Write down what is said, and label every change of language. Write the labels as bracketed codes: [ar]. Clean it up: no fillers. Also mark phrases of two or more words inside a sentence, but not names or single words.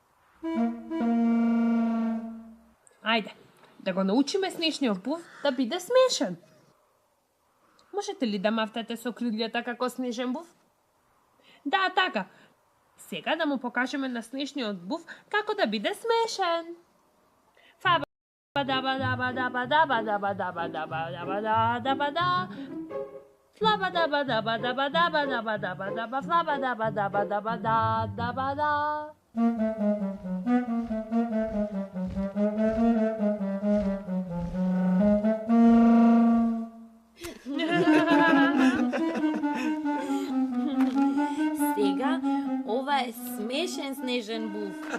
[mk] Ајде, да го научиме снежниот був да биде смешен. Можете ли да мафтате со крилјата како снежен був? Да, така. Сега да му покажеме на снежниот був како да биде смешен. Фаба даба даба даба даба даба даба даба даба даба да. Флаба даба даба даба даба даба даба даба флаба даба даба даба да даба да. Сега, ова е смешен снежен був.